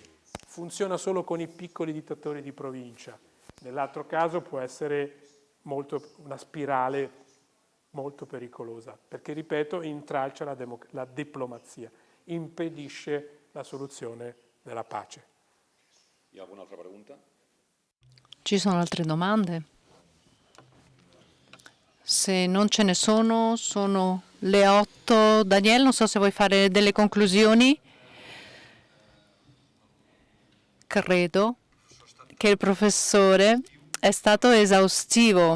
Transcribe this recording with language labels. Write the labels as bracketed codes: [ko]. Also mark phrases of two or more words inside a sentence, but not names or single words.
[it] Funziona solo con i piccoli dittatori di provincia. Nell'altro caso può essere una spirale molto pericolosa, perché, ripeto, intralcia la diplomazia, impedisce la soluzione della pace. [ca] Hi ha alguna altra pregunta? [it] Ci sono altre domande? Se non ce ne sono, sono le 8. Daniele, non so se vuoi fare delle conclusioni. Credo che il professore è stato esaustivo.